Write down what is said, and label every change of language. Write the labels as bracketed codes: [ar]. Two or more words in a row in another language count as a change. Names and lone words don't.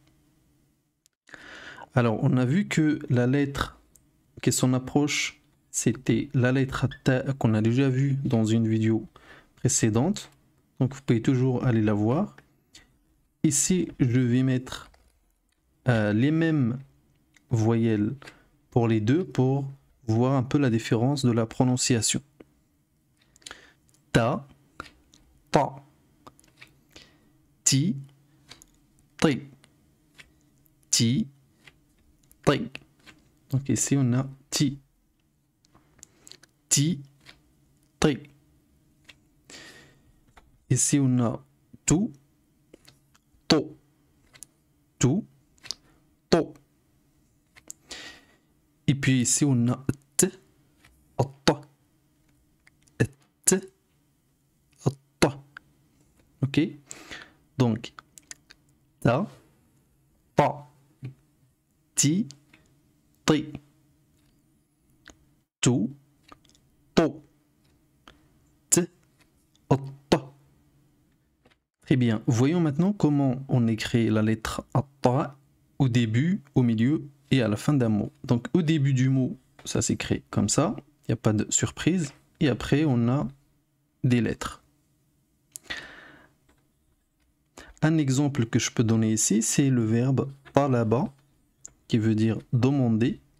[fr] Alors, on a vu que la lettre qui s'en approche, c'était la lettre ta qu'on a déjà vue dans une vidéo précédente. Donc, vous pouvez toujours aller la voir. Ici, je vais mettre les mêmes voyelles pour les deux pour voir un peu la différence de la prononciation. Ta, ta, ti, ti, ti, ti. Donc ici on a ti, ti, ti. Ici on a tu, to, tu, to. Et puis ici on a t, ta, t, ta. Ok? Donc ta, ta, ti, ti, tu, to, t, ta. Très bien. Voyons maintenant comment on écrit la lettre ta au début, au milieu et à la fin d'un mot. Donc au début du mot, ça s'écrit comme ça, il n'y a pas de surprise. Et après, on a des lettres. Un exemple que je peux donner ici, c'est le verbe talaba, qui veut dire demander.